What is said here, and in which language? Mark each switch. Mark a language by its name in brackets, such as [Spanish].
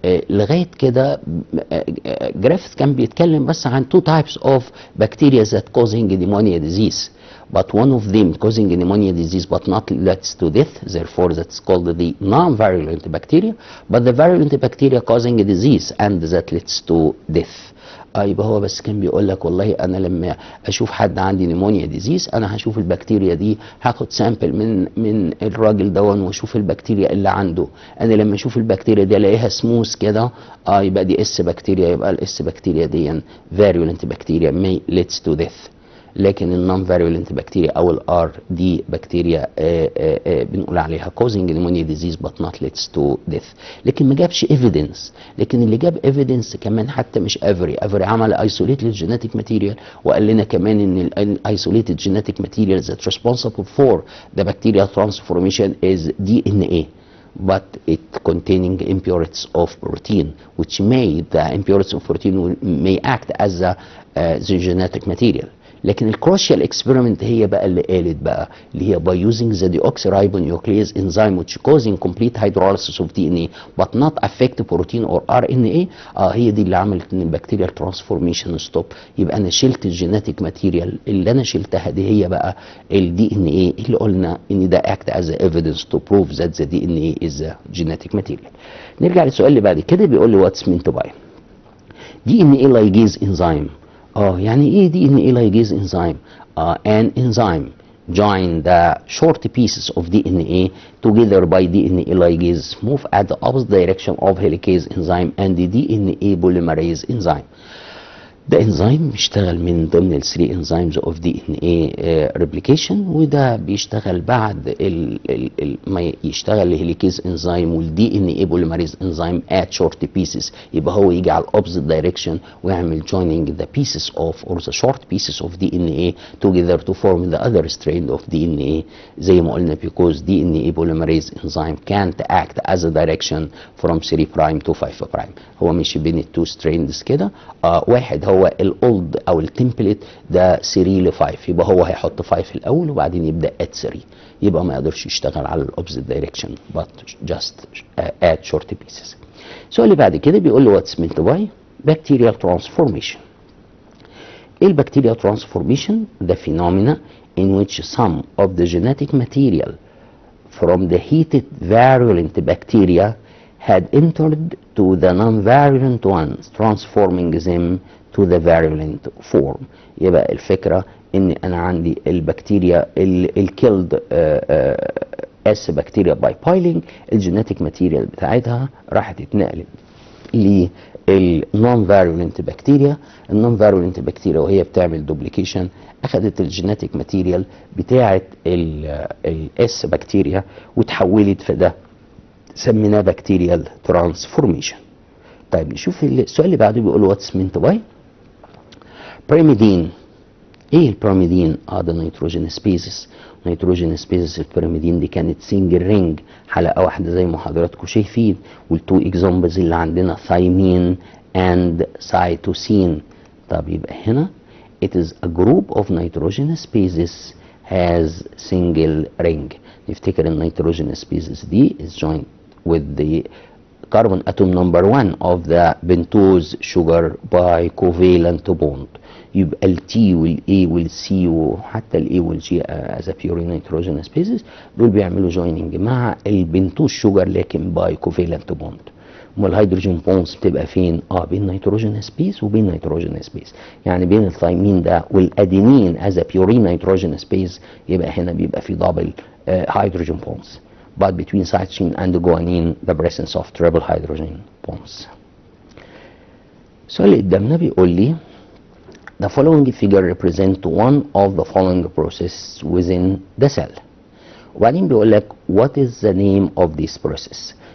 [Arabic] لغايه كده جريفث كان بيتكلم بس عن [English] two types of bacteria that causing pneumonia disease, but one of them causing pneumonia disease but not leads to death, therefore that's called the non-virulent bacteria, but the virulent bacteria causing a disease and that leads to death. [Arabic] يبقى هو بس كان بيقول لك والله انا لما اشوف حد عندي نيمونيا ديزيز انا هشوف البكتيريا دي، هاخد سامبل من الراجل دون واشوف البكتيريا اللي عنده. انا لما اشوف البكتيريا دي الاقيها سموث كده يبقى دي اس بكتيريا، يبقى الاس بكتيريا دي فيرولنت بكتيريا [English] may leads to death. [Arabic] لكن النون فيرولنت بكتيريا او الار دي بكتيريا بنقول عليها [English] causing pneumonia disease but not leads to death. [Arabic] لكن ما جابش evidence، لكن اللي جاب evidence كمان حتى مش افري عمل [English] isolated genetic material [Arabic] وقال لنا كمان ان [English] isolated genetic material that responsible for the bacterial transformation is DNA but it containing impurities of protein which may the impurities of protein may act as the genetic material. [Arabic] لكن الكروشيال اكسبيرمنت هي بقى اللي قالت بقى اللي هي [English] by using the deoxyribonuclease enzyme which causing complete hydrolysis of DNA but not affect protein or RNA. [Arabic] هي دي اللي عملت ان البكتيريال ترانسفورميشن ستوب. يبقى انا شلت الجينيتيك ماتيريال اللي انا شلتها دي هي بقى الدي ان ايه اللي قلنا ان ده [English] act as evidence to prove that the DNA is a genetic material. [Arabic] نرجع للسؤال اللي بعد كده بيقول لي [English] what's meant by DNA ligase enzyme. [Arabic] يعني ايه [English] DNA ligase enzyme؟ an enzyme join the short pieces of DNA together by DNA ligase move at the opposite direction of helicase enzyme and the DNA polymerase enzyme. [Arabic] ده انزيم بيشتغل من ضمن ال [English] 3 enzymes of DNA replication، [Arabic] وده بيشتغل بعد ما يشتغل الهيليكيز انزيم والدي ان اي بوليمريز انزيم [English] at short pieces. [Arabic] يبقى هو يجي على [English] opposite direction ويعمل joining the pieces of or the short pieces of DNA together to form the other strand of DNA [Arabic] زي ما قلنا [English] because DNA polymerase enzyme can't act as a direction from 3 prime to 5 prime. [Arabic] هو مش بين التو strands كده. واحد هو الاولد او التمبلت ده 3 ل 5، يبقى هو هيحط 5 الاول وبعدين يبدا at 3، يبقى ما يقدرش يشتغل على الاوبزيت دايركشن [English] but just at short pieces. [Arabic] السؤال اللي بعد كده بيقول له [English] what's meant by bacterial transformation. [Arabic] ايه البكتيريال ترانسفورميشن؟ [English] the phenomena in which some of the genetic material from the heated virulent bacteria had entered to the non-virulent ones transforming them to the virulent form. [Arabic] يبقى الفكرة ان انا عندي البكتيريا الكيلد اس بكتيريا باي بايلينج، الجينيتيك ماتيريال بتاعتها راحت اتنقلت للنون فيرولنت بكتيريا. النون فيرولنت بكتيريا وهي بتعمل دوبليكيشن اخذت الجينيتيك ماتيريال بتاعت الاس بكتيريا وتحولت في ده سميناه بكتيريال ترانسفورميشن. طيب نشوف السؤال اللي بعده بيقول [English] What's meant by pyrimidine. [Arabic] ايه البيرميدين؟ ده نيتروجين سبيسيس. نيتروجين سبيسيس البيرميدين دي كانت سنجل رينج حلقه واحده زي ما حضراتكم شايفين، والتو اكزامبلز اللي عندنا ثايمين اند سايتوسين. طب يبقى هنا [English] it is a group of nitrogen species has single ring. [Arabic] نفتكر النيتروجين سبيسيس دي [English] is joined with the carbon atom number 1 of the pentose sugar by covalent bond. [Arabic] يبقى ال T وال A وال C وحتى ال A وال G [English] as a pure nitrogen species [Arabic] دول بيعملوا joining مع البنتوز شوجر لكن [English] by covalent bond. [Arabic] امال الهيدروجين بونز بتبقى فين؟ بين نيتروجين سبيس وبين نيتروجين سبيس، يعني بين الثايمين ده والادينين [English] as a pure nitrogen space [Arabic] يبقى هنا بيبقى في دبل hydrogen bonds. [English] But between cytosine and guanine the presence of triple hydrogen bonds. [Arabic] السؤال اللي قدامنا بيقول لي [English] the following figure represent one of the following processes within the cell. [Arabic] وبعدين بيقول لك [English] what is the name of this process.